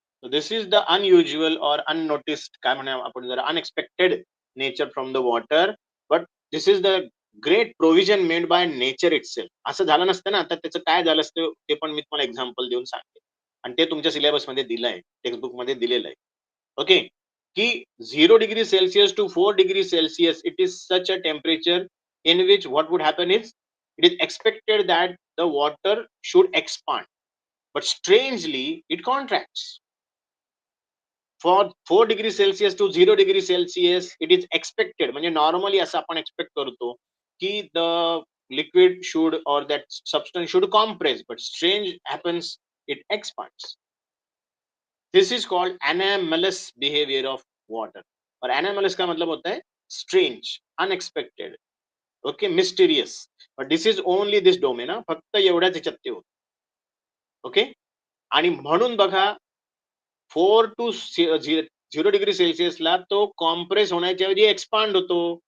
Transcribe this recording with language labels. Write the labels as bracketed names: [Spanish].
[English] this is the unusual और unnoticed, [Marathi] काय म्हणा आपण जरा [English] Unexpected nature from the water, but this is the great provision made by nature itself. [Marathi] असं झालं नसतं ना, तर त्याचं काय झालं असतं ते पण मी तुम्हाला एक्झाम्पल देऊन सांगते, आणि ते तुमच्या सिलेबस मध्ये दिलं आहे, टेक्स्टबुक मध्ये दिलेलं आहे. [English] Okay, की 0 degree Celsius to 4 degree Celsius, it is such a temperature in which what would happen is it is expected that the water should expand, but strangely it contracts. For 4 degree Celsius to 0 degree Celsius it is expected, [Marathi] म्हणजे normally असं आपण expect करतो की [English] the liquid should or that substance should compress, but strange happens, it expands. This is called anomalous behavior of water. [Hindi] और anomalous का मतलब होता है [English] strange, unexpected, okay, mysterious, but this is only this domain, [Marathi] फक्त एवढ्याच ह्याच्यात ते होत. ओके, आणि म्हणून बघा 4 to 0 डिग्री सेल्सिअसला तो कॉम्प्रेस होण्याच्या ऐवजी एक्सपांड होतो.